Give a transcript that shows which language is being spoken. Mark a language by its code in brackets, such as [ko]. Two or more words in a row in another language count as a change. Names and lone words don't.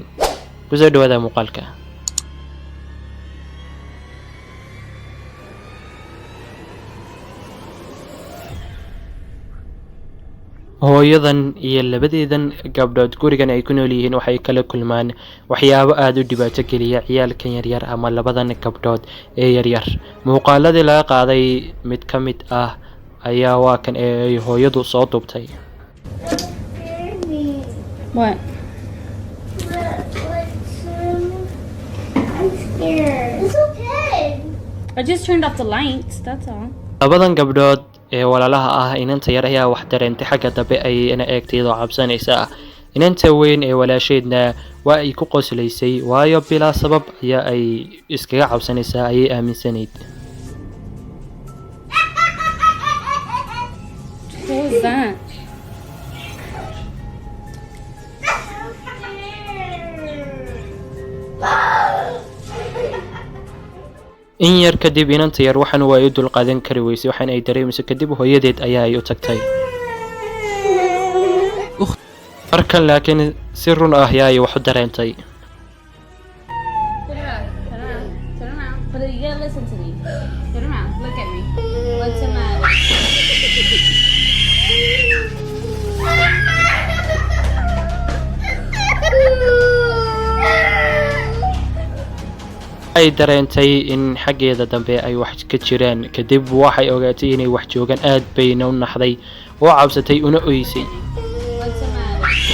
[so] Kusoo dhawaada muuqaalka. Hooyadan iyo labadeedan gabdhood gurigan ay ku nool yihiin waxay kala kulmaan waxyaabo aad u dhibaato geliya ciyaalkan yaryar ama labadan gabdhood ee yaryar. Muuqaaladii laga qaaday mid ka mid ah ayaa waa kan ay hooyadu soo duubtay. [en] What? I'm scared. It's okay. I just turned off the lights, that's all. [so] Labadan gabdhood ee walaalaha ah inanta yar ayaa wax dareentay xagga dambe ayayna eegtay iyadoo cabsanaysa. Inanta weyn ee walaasheedna waa ay ku qoslaysay waayo bilaa sabab ayaa ay iskaga cabsanaysaa ayay aaminsanayd. [en] What was that? [so] In yar kadib inanta yar waxaan waa ay dulqaadan kari weysay waxaan ay dareemayso kadib hooyadeed ayaa ay u tagtay. Markan laakiin si run ah ayaa ay wax u dareentay. [en] Turn around. But you gotta listen to me. Turn around. Look at me. What's the matter? [so] Ay dareentay in xaggeeda dambe ay wax ka jiraan kadib waxay ogaatay inay wax joogan aad bayna u naxday oo cabsatay una oysay. [en] What's the matter?